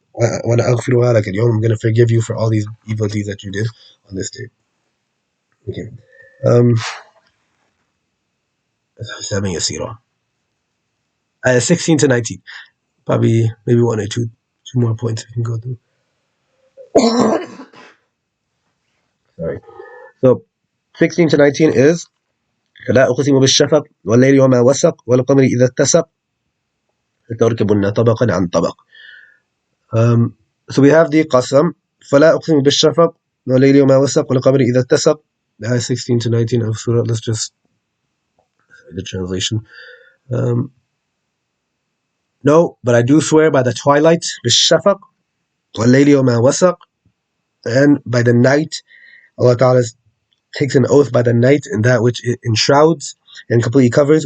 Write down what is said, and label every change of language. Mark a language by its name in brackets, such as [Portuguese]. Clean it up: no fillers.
[English] I'm gonna forgive you for all these evil deeds that you did on this day. Okay. Um, 16 to 19. Probably maybe one or two more points we can go through. Sorry. So 16 to 19 is [Arabic] فلا أقسم بالشفق والليل وما وسق والقمر إذا اتسق لتركبن طبقا عن طبق. [English] So we have the qasam [Arabic] فلا أقسم بالشفق والليل وما وسق والقمر إذا اتسق. [English] That is 16 to 19 of surah. Let's just the translation. No, but I do swear by the twilight, [Arabic] بالشفق والليل وما وسق, [English] and by the night. Allah Ta'ala takes an oath by the night and that which it enshrouds and completely covers.